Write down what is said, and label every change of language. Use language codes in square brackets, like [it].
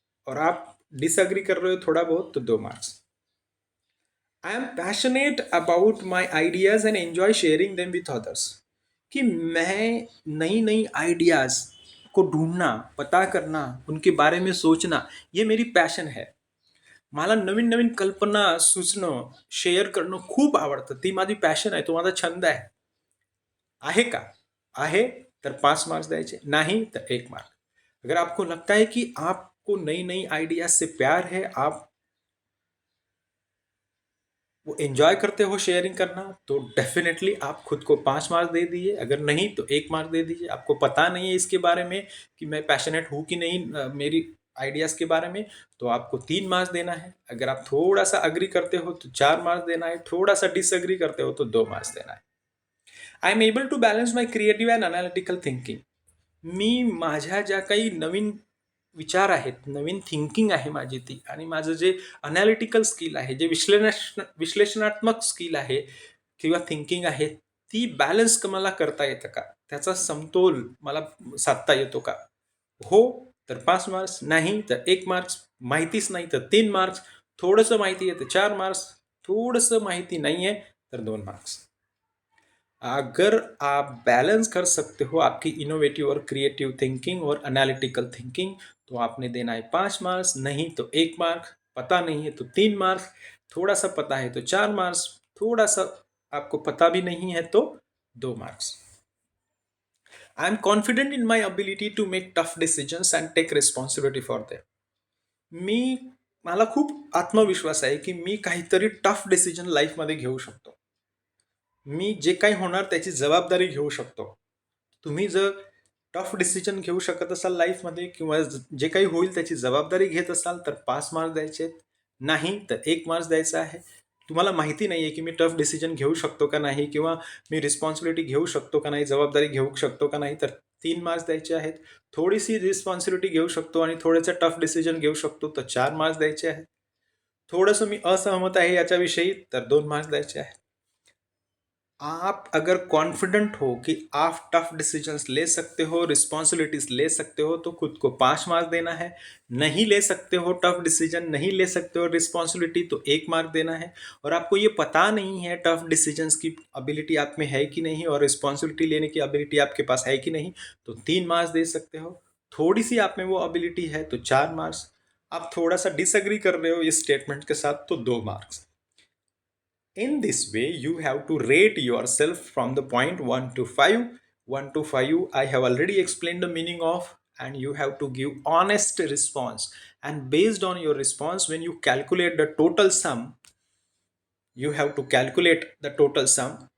[hi] और आप डिसएग्री कर रहे हो थोड़ा बहुत तो 2 marks. [en] I am passionate about my ideas and enjoy sharing them with others. [hi] कि मैं नई नई आइडियाज को ढूंढना, पता करना, उनके बारे में सोचना, ये मेरी पैशन है. [mr] मला नवीन नवीन कल्पना सुचणं, शेअर करणं खूप आवडतं. ती माझी पॅशन आहे, तो माझा छंद आहे का? आहे तर 5 मार्क्स द्यायचे, नहीं तर 1 मार्क. [hi] अगर आपको लगता है कि आपको नई नई आइडियाज से प्यार है, आप वो एंजॉय करते हो शेयरिंग करना, तो डेफिनेटली आप खुद को 5 मार्क्स दे दीजिए. अगर नहीं तो 1 मार्क दे दीजिए. आपको पता नहीं है इसके बारे में कि मैं पैशनेट हूँ कि नहीं मेरी आइडियाज के बारे में, तो आपको 3 मार्क्स देना है. अगर आप थोड़ा सा अग्री करते हो तो 4 मार्क्स देना है. थोड़ा सा डिसअग्री करते हो तो 2 मार्क्स देना है. [en] I am able to balance my creative and analytical thinking. [mr] मी माझ्या ज्या काही नवीन विचार आहेत, नवीन थिंकिंग आहे माझी ती, आणि माझं जे अनालिटिकल स्किल आहे, जे विश्लेषणात्मक स्किल आहे किंवा थिंकिंग आहे, ती बॅलन्स मला करता येतं का? त्याचा समतोल मला साधता येतो का? हो तर 5 मार्क्स, नाही तर 1 मार्क्स, माहितीच नाही तर 3 मार्क्स, थोडंसं माहिती आहे तर 4 मार्क्स, थोडंसं माहिती नाही आहे तर 2 मार्क्स. [hi] अगर आप बैलेंस कर सकते हो आपकी इनोवेटिव और क्रिएटिव थिंकिंग और एनालिटिकल थिंकिंग, तो आपने देना है 5 मार्क्स, नहीं तो 1 मार्क, पता नहीं है तो 3 मार्क्स, थोड़ा सा पता है तो 4 मार्क्स, थोड़ा सा आपको पता भी नहीं है तो 2 marks. [en] I am confident in my ability to make tough decisions and take responsibility for them. [mr] मी मला खूप आत्मविश्वास आहे की मी काहीतरी टफ डिसिजन लाईफमध्ये घेऊ शकतो. मी जे काही होणार त्याची जबाबदारी घेऊ शकतो. तुम्ही जर टफ डिसिजन घेऊ शकत असाल लाईफमध्ये, किंवा जे काही होईल त्याची जबाबदारी घेत असाल, तर 5 मार्क्स द्यायचे. नाही तर 1 मार्क्स द्यायचा आहे. तुम्हाला माहिती नाही आहे की मी टफ डिसिजन घेऊ शकतो का नाही, किंवा मी रिस्पॉन्सिबिलिटी घेऊ शकतो का नाही, जबाबदारी घेऊ शकतो का नाही, तर 3 मार्क्स द्यायचे आहेत. थोडीशी रिस्पॉन्सिबिलिटी घेऊ शकतो आणि थोडेसे टफ डिसिजन घेऊ शकतो तर 4 मार्क्स द्यायचे आहेत. थोडंसं मी असहमत आहे याच्याविषयी तर 2 मार्क्स द्यायचे आहेत. [hi] आप अगर कॉन्फिडेंट हो कि आप टफ डिसीजंस ले सकते हो, रिस्पॉन्सिबिलिटीज ले सकते हो, तो खुद को 5 मार्क देना है। नहीं ले सकते हो टफ डिसीजन, नहीं ले सकते हो रिस्पॉन्सिबिलिटी, तो 1 मार्क देना है। और आपको ये पता नहीं है टफ डिसीजंस की एबिलिटी आप में है कि नहीं और रिस्पॉन्सिबिलिटी लेने की एबिलिटी आपके पास है कि नहीं, तो 3 मार्क्स दे सकते हो। थोड़ी सी आप में वो एबिलिटी है तो 4 मार्क्स। आप थोड़ा सा डिसएग्री कर रहे हो इस स्टेटमेंट के साथ तो 2 marks. [en] In this way, you have to rate yourself from the point 1 to 5. 1 to 5, I have already explained the meaning of, and you have to give honest response. And based on your response, when you calculate the total sum, you have to calculate the total sum.